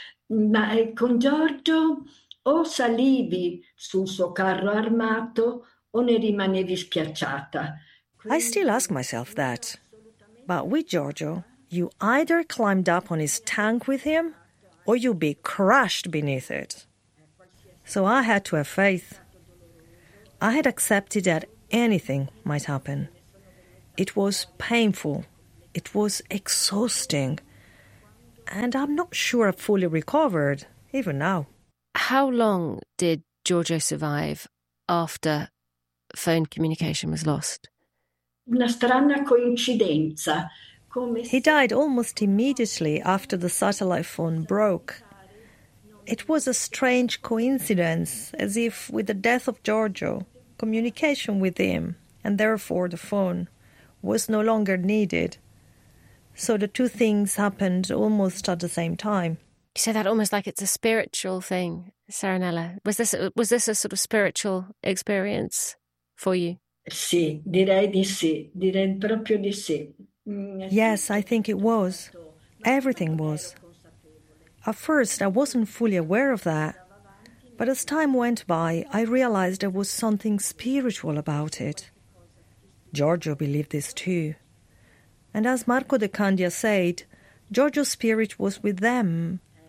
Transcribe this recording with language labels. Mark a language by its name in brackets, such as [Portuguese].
[Italian] Ma con Giorgio o salivi sul suo carro armato o ne rimanevi schiacciata." [English] I still ask myself that. But with Giorgio, you either climbed up on his tank with him or you'd be crushed beneath it. So I had to have faith. I had accepted that anything might happen. It was painful. It was exhausting. And I'm not sure I've fully recovered, even now. How long did Giorgio survive after phone communication was lost? [Italian] "Una strana coincidenza." [English] "He died almost immediately after the satellite phone broke. It was a strange coincidence, as if with the death of Giorgio, communication with him, and therefore the phone, was no longer needed. So the two things happened almost at the same time." You say that almost like it's a spiritual thing, Serenella. Was this a sort of spiritual experience for you? [Italian] "Sì, direi di sì, direi proprio di sì." [English] "Yes, I think it was. Everything was. At first, I wasn't fully aware of that. But as time went by, I realized there was something spiritual about it. Giorgio believed this too. And as Marco De Candia said, Giorgio's spirit was with them."